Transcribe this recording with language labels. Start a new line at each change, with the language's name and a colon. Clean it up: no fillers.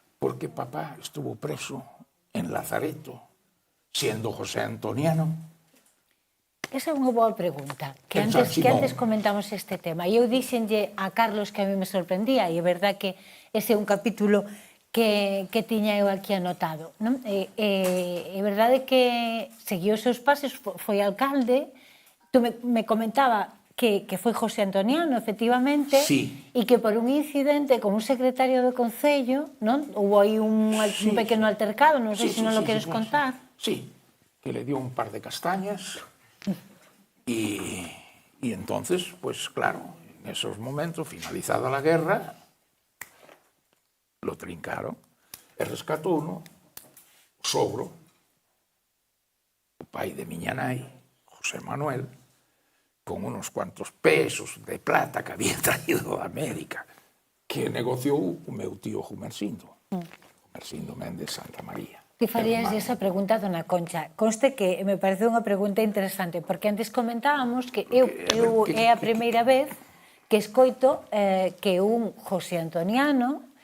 Spanish: Porque papá estuvo preso en Lazareto, siendo José Antoniano.
Galician: Esa é unha boa pregunta, que antes comentamos este tema. E eu dixenlle a Carlos que a mí me sorprendía, e é verdad que ese é un capítulo que tiña eu aquí anotado. É verdade que seguiu os seus pasos, foi alcalde, tú me comentaba que foi José Antoniano, efectivamente, e que por un incidente con un secretario do Concello, non? Houve aí un pequeno altercado, non sei se non lo queres contar.
Spanish: Sí, que le dio un par de castañas y entonces, pues claro, en esos momentos, finalizada la guerra, lo trincaron
Galician: e rescatou uno, o sogro, o pai de miña nai,
Spanish: José Manuel, con unos cuantos pesos de plata que había traído de América,
Galician: que negociou o meu tío
Spanish: Gumersindo, Gumersindo Méndez Santa María.
Galician: Ti farías esa pregunta a Dona Concha. Conste que me parece unha pregunta interesante, porque antes comentábamos que eu é a primeira vez que escoito que un José Antoniano